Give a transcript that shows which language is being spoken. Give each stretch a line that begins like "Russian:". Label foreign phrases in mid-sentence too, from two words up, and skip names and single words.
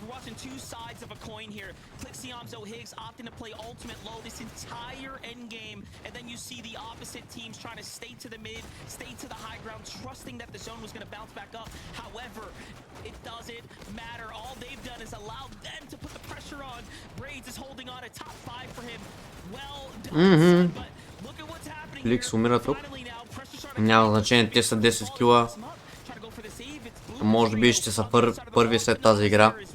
English: We're watching two sides of a coin here. Ivchou Higgs opting to play ultimate low this entire endgame, and then you see the opposite teams trying to stay to the mid, stay to the high ground, trusting that the zone was going to bounce back up. However, it doesn't matter. All they've done is allow them to put the pressure on. Braids is holding on a top 5 for him. Well done, son, but look at what's happening here.
Bulgarian: Ликс умира тук.
English: Finally now, pressure starting to
Bulgarian: Няма значение, те са 10 кила. Може би ще са първи след тази игра.